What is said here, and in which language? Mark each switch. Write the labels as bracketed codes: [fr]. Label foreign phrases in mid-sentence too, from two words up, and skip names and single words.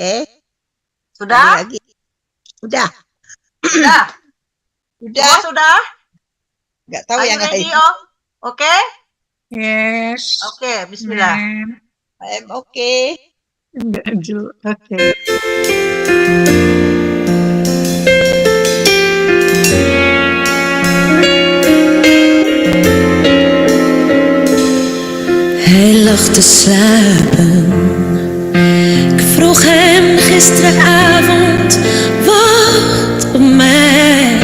[id] Sudah? Lagi. Udah. Sudah. Udah? Semua sudah? Nggak tahu [en] Are you [id] yang [en] ready, [id] lain. Om? Oke? [en] Yes. [id] Oke, bismillah. [en] I'm okay. [id] Enggak jelas. Oke. [nl] Hij lag te slapen. Ik vroeg hem gisteravond, wacht op mij.